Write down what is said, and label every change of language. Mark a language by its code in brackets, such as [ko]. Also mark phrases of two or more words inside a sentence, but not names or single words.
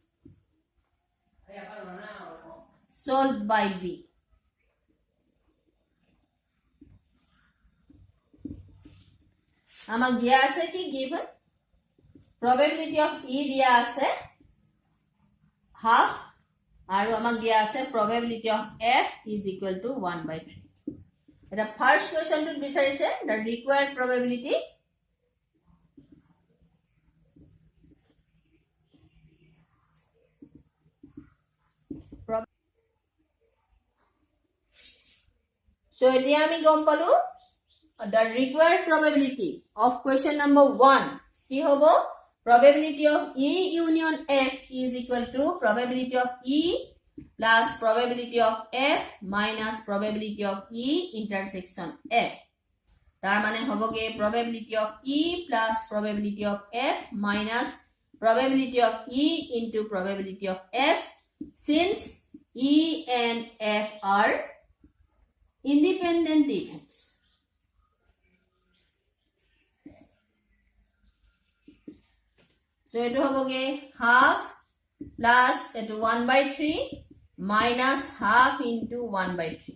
[en] solved by b [as] আমাক দিয়া আছে কি [en] given probability of e [as] দিয়া আছে [en] half [as] আৰু আমাক দিয়া আছে [en] probability of f is equal to 1/3 এটা first question বিচাৰিছে the required probability so [as] এতিয়া আমি গম পালো [en] the required probability of question number 1 [as] কি হ'ব [en] probability of E union F is equal to probability of E plus probability of F minus probability of E intersection F [as] তাৰ মানে হ'বগে [en] probability of E plus probability of F minus probability of E into probability of F since E and F are independent events. So it will be half plus 1/3 minus half into 1/3.